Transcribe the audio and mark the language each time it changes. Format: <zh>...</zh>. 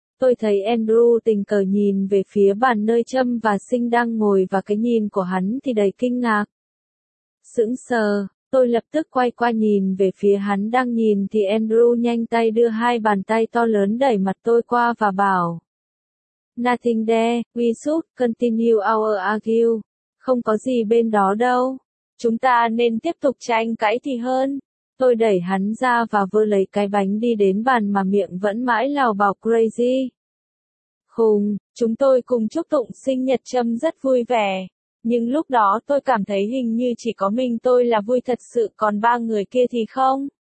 <vi>Tôi thấy Andrew tình cờ nhìn về phía bàn nơi Trâm và Sinh đang ngồi và cái nhìn của hắn thì đầy kinh ngạc. Sững sờ. Tôi lập tức quay qua nhìn về phía hắn đang nhìn thì Andrew nhanh tay đưa hai bàn tay to lớn đẩy mặt tôi qua và bảo.</vi> <en>Nothing there, we should continue our argue.</en> <vi>Không có gì bên đó đâu. Chúng ta nên tiếp tục tranh cãi thì hơn. Tôi đẩy hắn ra và vơ lấy cái bánh đi đến bàn mà miệng vẫn mãi lào bảo</vi> <en>crazy.</en> <vi>Khùng, chúng tôi cùng chúc tụng sinh nhật Trâm rất vui vẻ. Nhưng lúc đó tôi cảm thấy hình như chỉ có mình tôi là vui thật sự còn ba người kia thì không.</vi>